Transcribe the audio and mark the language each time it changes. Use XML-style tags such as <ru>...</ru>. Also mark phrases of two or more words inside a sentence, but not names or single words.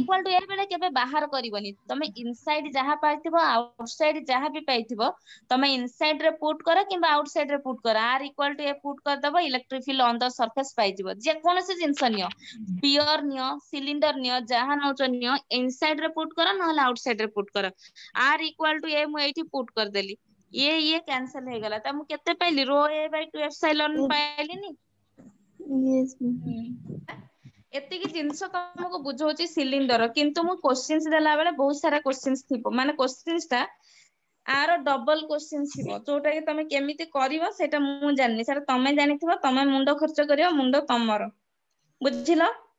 <en>equal to a</en> <or>ବେଳେ କେବେ ବାହାର କରିବନି ତମେ ଇନସାଇଡ ଯାହା ପାଇଥିବ ଆଉଟସାଇଡ ଯାହା ବି ପାଇଥିବ ତମେ ଇନସାଇଡ ରେ ପୁଟ୍ କର କିମ୍ବା ଆଉଟସାଇଡ ରେ ପୁଟ୍ କର</or> <en>r equal to a</en> <or>ପୁଟ୍ କରିଦବ</or> <en>electric field on the surface</en> <or>ପାଇଯିବ ଯେକୌଣସି ଜିନିଷ ନିଅ ସ୍ପିଅର ନିଅ ସିଲିଣ୍ଡର ନିଅ ଯାହା ନଉଛ ନିଅ ଇନସାଇଡ ରେ ପୁଟ୍ କର ନହେଲେ ଆଉଟସାଇଡ ରେ ପୁଟ୍ କର</or> <en>r equal to a</en> <or>ମୁଁ ଏଇଠି ପୁଟ୍ କରିଦେଲି ଇଏ କ୍ୟାନସଲ ହେଇଗଲା ତ ମୁଁ କେତେ ପାଇଲି</or> <en>ρ a by 2 epsilon</en> <or>ପାଇଲିନି</or> <en>Yes, ma'am.</en> <or>ଏତିକି ଜିନିଷ ତମକୁ ବୁଝଉଛି ସିଲିଣ୍ଡର କିନ୍ତୁ ମୁଁ କ୍ୱେଶ୍ଚିନ୍ସ ଦେଲା ବେଳେ ବହୁତ ସାରା କ୍ୱେଶ୍ଚିନ୍ସ ଥିବ ମାନେ କ୍ୱେଶ୍ଚିନ୍ସ ଟା ଆର</or> <en>double questions</en> <or>ଥିବ ଯୋଉଟା କି ତମେ କେମିତି କରିବ ସେଇଟା ମୁଁ ଜାଣିନି ସେଟା ତମେ ଜାଣିଥିବ ତମେ ମୁଣ୍ଡ ଖର୍ଚ୍ଚ କରିବ ମୁଣ୍ଡ ତମର ବୁଝିଲ</or>